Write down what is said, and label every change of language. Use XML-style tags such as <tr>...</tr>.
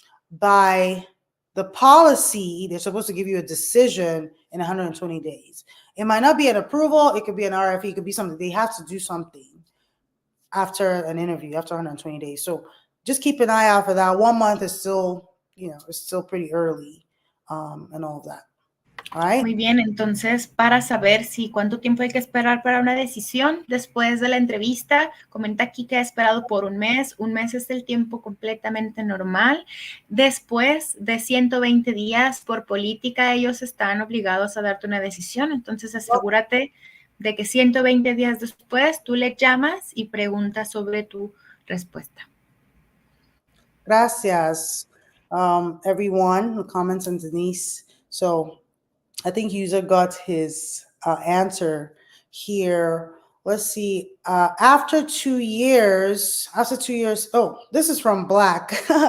<en>By the policy, they're supposed to give you a decision in 120 days. It might not be an approval. It could be an RFE. It could be something. They have to do something after an interview, after 120 days. So just keep an eye out for that. 1 month is still, it's still pretty early, and all of that. All right.</en> <es>Muy bien, entonces para saber si cuánto tiempo hay que esperar para una decisión después de la entrevista, comenta aquí que ha esperado por 1 mes. 1 mes es el tiempo completamente normal. Después de 120 días, por política, ellos están obligados a darte una decisión. Entonces asegúrate de que 120 días después tú le llamas y preguntas sobre tu respuesta.</es> <en>Gracias, everyone who comments, and Denise. So I think user got his answer here. let's see. After 2 years, oh, this is from Black.</en>